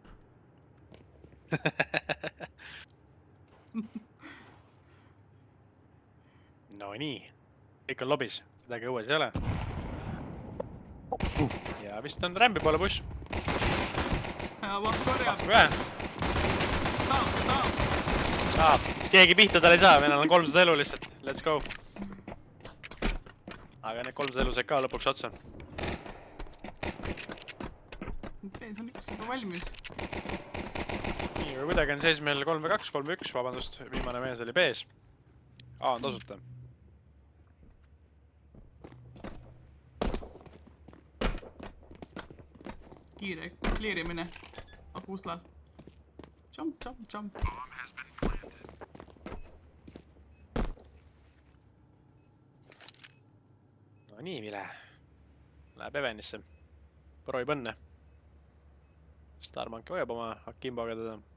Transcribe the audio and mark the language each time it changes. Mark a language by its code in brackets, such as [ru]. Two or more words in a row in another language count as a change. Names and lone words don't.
[et] No nii. Kõik on lobis. Midagi õues ei ole. Ja vist on Rambi poole push. Ja vaht korjab. Saab. Keegi pihta tal ei saa, meil on 300 elu lihtsalt. [en] Let's go. [et] Aga need 300 elu said ka lõpuks otsa. Pees on üks juba valmis. Nii, aga kuidagi on seis meil 3-2, 3-1, vabandust, viimane mees oli B-s. A on tasuta. Kiire kliirimine akuslal. [en] Jump, jump, jump. [et] No nii, Vile. Läheb Evenisse. Proovib õnne. Starmank hoiab oma Akimboga teda.